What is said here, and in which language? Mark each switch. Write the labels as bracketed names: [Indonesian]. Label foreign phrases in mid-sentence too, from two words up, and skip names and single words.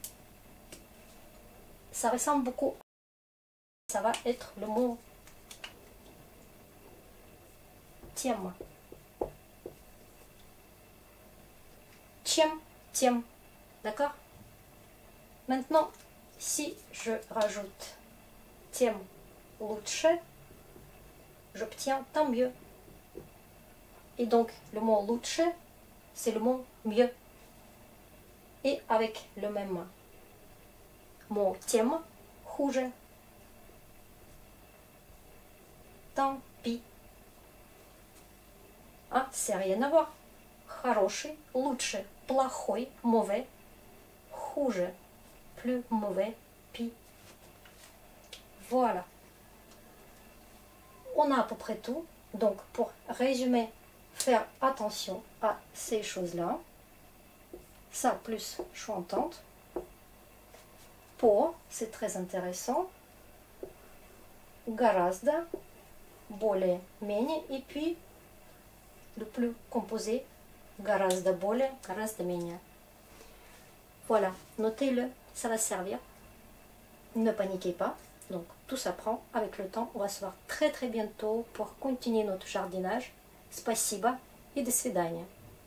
[French] Ça ressemble beaucoup. Ça va être le mot тем. [Russian] Тем. [French] D'accord? Maintenant, si je rajoute [Russian] тем лучше, [French] j'obtiens tant mieux. Et donc, le mot лучше, c'est le mot mieux. Et avec le même mot [Russian] тем, хуже. [French] Tant pis. Ah, c'est rien à voir. [Russian] Хороший, лучше, плохой, [French] mauvais, хуже, plus mauvais, pis. Voilà. On a à peu près tout. Donc, pour résumer, faire attention à ces choses-là. Ça, plus choix entente. По, c'est très intéressant. [Russian] Гораздо, более, менее. [French] Et puis, le plus composé, [Russian] гораздо более, гораздо менее. [French] Voilà, notez-le, ça va servir. Ne paniquez pas, Donc tout s'apprend avec le temps. On va se voir très très bientôt pour continuer notre jardinage. [Russian] Спасибо и до свидания.